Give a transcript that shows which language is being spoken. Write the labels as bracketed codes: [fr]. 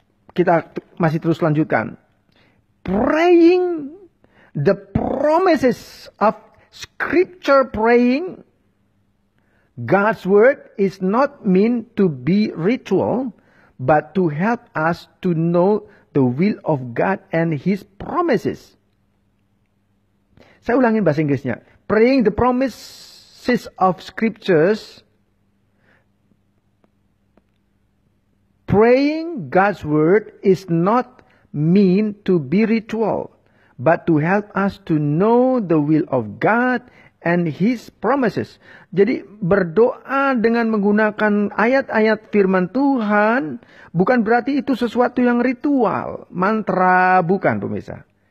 [id] Kita masih terus lanjutkan. [en] Praying the promises of scripture, praying God's word is not meant to be ritual, but to help us to know the will of God and His promises. [id] Saya ulangin bahasa Inggrisnya. [en] Praying the promises of scriptures, praying God's word is not meant to be ritual, but to help us to know the will of God and His promises. [id] Jadi berdoa dengan menggunakan ayat-ayat firman Tuhan bukan berarti itu sesuatu yang ritual, mantra, bukan pemirsa.